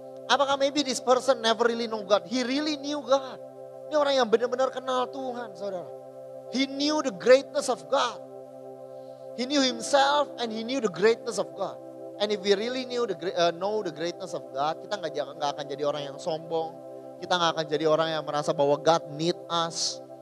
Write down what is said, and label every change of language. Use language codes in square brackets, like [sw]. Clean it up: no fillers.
[en] Apakah maybe this person never really know God? He really knew God. [id] Ini orang yang benar-benar kenal Tuhan, saudara. [en] He knew the greatness of God. He knew himself and he knew the greatness of God. And if we really know the greatness of God, [id] kita nggak akan jadi orang yang sombong. Kita nggak akan jadi orang yang merasa bahwa [en] God need us.